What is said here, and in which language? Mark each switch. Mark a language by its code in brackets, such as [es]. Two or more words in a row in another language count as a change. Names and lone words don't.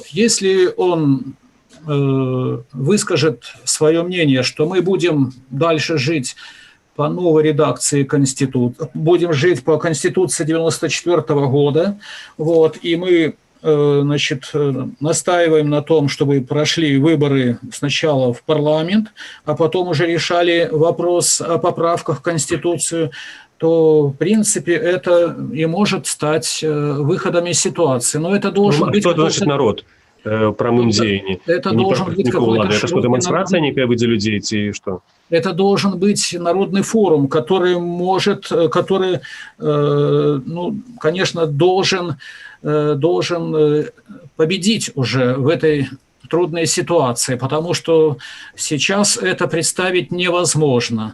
[ru] Если он выскажет свое мнение, что мы будем дальше жить по новой редакции Конституции, будем жить по Конституции 1994 года, вот, и мы настаиваем на том, чтобы прошли выборы сначала в парламент, а потом уже решали вопрос о поправках в Конституцию, то, в принципе, это и может стать выходом из ситуации. Но это должен быть... Что это значит народ? [be] Прамым дзеянні. [ru] Это должен быть какой-то Это что, демонстрация некая в виде людей, ці что? Это должен быть народный форум, который может, который, конечно, должен победить уже в этой трудной ситуации, потому что сейчас это представить невозможно.